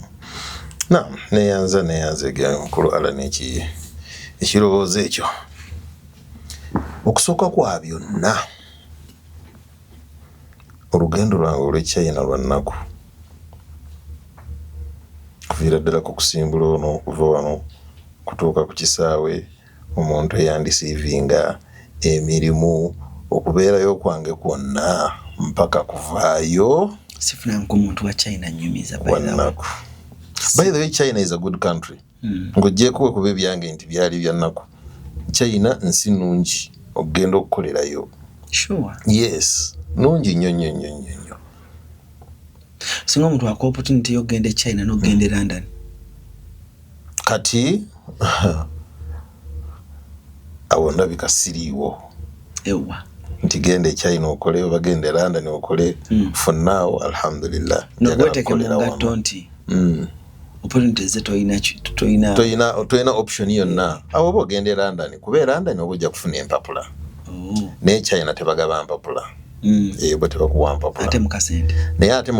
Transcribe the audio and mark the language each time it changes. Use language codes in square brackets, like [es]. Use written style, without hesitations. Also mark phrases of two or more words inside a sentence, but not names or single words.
[lg] neyanza gya mukulu Alani ekirowoozo ekyo okusooka kwa byonna olugendo lwange olw'e China lwa nnaku kuviira ddala ku kusimbula ono okuva wano kutuuka ku kisaawe omuntu eyandisiivinga emirimu okubeerayo kwange kwonna mpaka kuvaayo sifunanko omuntu wa China nyumiza wannaku. [en] By the way, China is a good country. [lg] Ng'oggyeko kuba ebyange nti byali bya nnaku. China nsi nnungi okugenda okukolerayo. [en] Sure. [lg] Yes. Nungi nnyo. Singa omuntu ako opportunity y'okugenda e China n'okugenda e London. Kati awo ndabika siriiwo. Ewa. Nti genda e China okole oba genda e London okole. [en] For now, [lg] alhamdulillah. Nogweteke mu ngatto nti. Opportunity ze toyina option yonna. Awo oba ogenda e London kuba e London oba ojja kufuna empapula. Naye China tebagaba mpapula. Bwe tebakuwa mpapula. Ate mu kasente.